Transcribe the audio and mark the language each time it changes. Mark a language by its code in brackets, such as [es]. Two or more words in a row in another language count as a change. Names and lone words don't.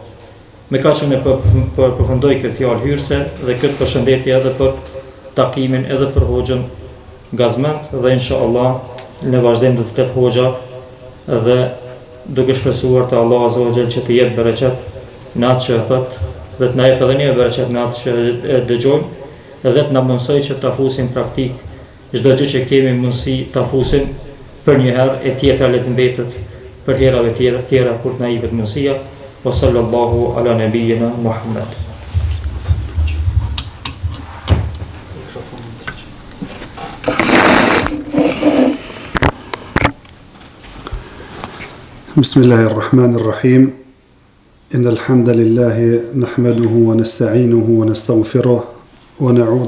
[sq] Me kaq unë përfundoj këtë fjalë hyrëse dhe këtë përshëndetje edhe për takimin edhe për hoxhën Gazment dhe inshallah në vazhdim do të flet hoxha dhe duke shpresuar te Allahu [ar] عز وجل [sq] që të jep bereqet në atë që e thot dhe të na jep edhe një bereqet në atë që e dëgjojmë dhe të na mësoj që ta fusim praktik çdo gjë që kemi mundësi ta fusim për një herë e tjetra le të mbetet për herave tjera kur të na jepet mundësia. [ar] وصلى الله على نبينا محمد. بسم الله الرحمن الرحيم إن الحمد لله نحمده ونستعينه ونستغفره ونعوذ